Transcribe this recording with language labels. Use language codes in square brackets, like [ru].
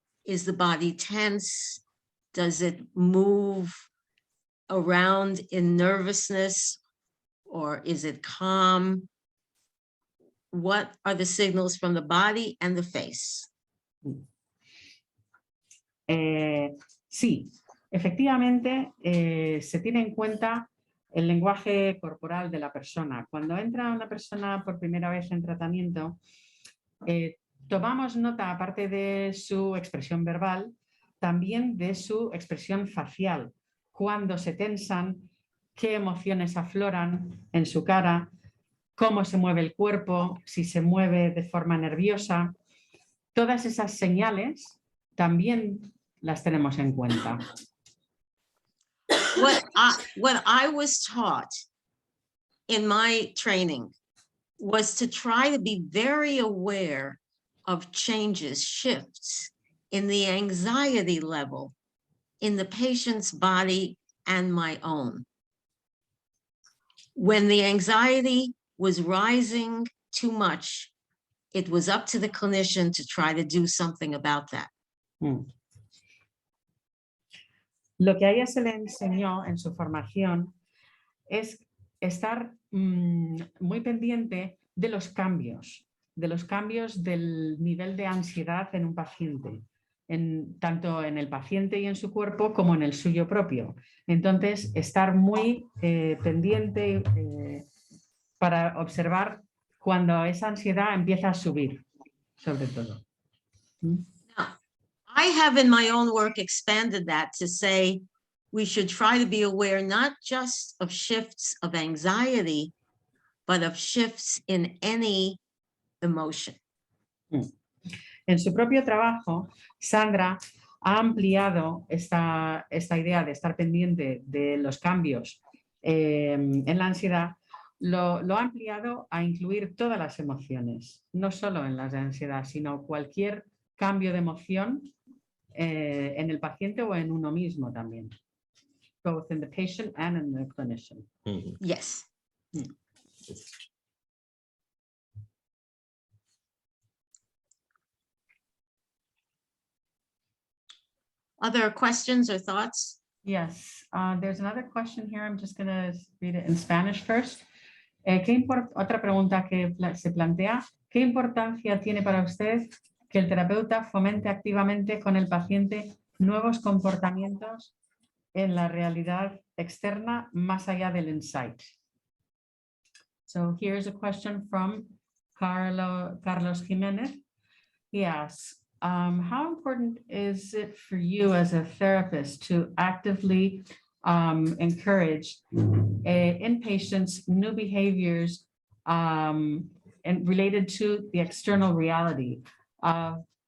[en] Is the body tense? Does it move around in nervousness, or is it calm? What are the signals from the body and the face? [es] Sí, efectivamente se tiene en cuenta el lenguaje corporal de la persona. Cuando entra una persona por primera vez en tratamiento, tomamos nota, aparte de su expresión verbal, también de su expresión facial. Cuando se tensan, qué emociones afloran en su cara, cómo se mueve el cuerpo, si se mueve de forma nerviosa. Todas esas señales también las tenemos en cuenta. [en] What I was taught in my training was to try to be very aware of changes, shifts in the anxiety level in the patient's body and my own. When the anxiety was rising too much, it was up to the clinician to try to do something about that. [es] Lo que a ella se le enseñó en su formación es estar muy pendiente de los cambios del nivel de ansiedad en un paciente, tanto en el paciente y en su cuerpo como en el suyo propio. Entonces, estar muy pendiente para observar cuando esa ansiedad empieza a subir, sobre todo. [en] I have in my own work expanded that to say we should try to be aware not just of shifts of anxiety, but of shifts in any emotion. [es] En su propio trabajo, Sandra ha ampliado esta idea de estar pendiente de los cambios en la ansiedad, lo ha ampliado a incluir todas las emociones, no solo en las de ansiedad, sino cualquier cambio de emoción en el paciente o en uno mismo también. [en] Both in the patient and in the clinician. Yes. Other questions or thoughts? Yes, there's another question here. I'm just going to read it in Spanish first. [es] Otra pregunta que se plantea, ¿qué importancia tiene para usted que el terapeuta fomente activamente con el paciente nuevos comportamientos en la realidad externa más allá del insight? [en] So here's a question from Carlos Jimenez. He asks, how important is it for you as a therapist to actively encourage in patients new behaviors and related to the external reality of